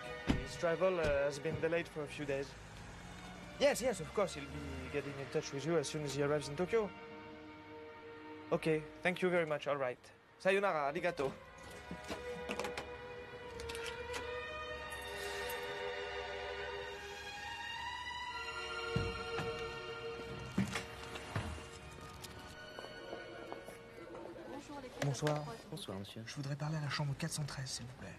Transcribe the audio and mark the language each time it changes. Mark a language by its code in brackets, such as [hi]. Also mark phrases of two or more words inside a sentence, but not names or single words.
[en] His travel has been delayed for a few days. Yes, yes, of course. He'll be getting in touch with you as soon as he arrives in Tokyo. Okay, thank you very much. All right. [ja] さようなら、ありがとう. [fr] Bonsoir. Bonsoir, monsieur. Je voudrais parler à la chambre 413, s'il vous plaît.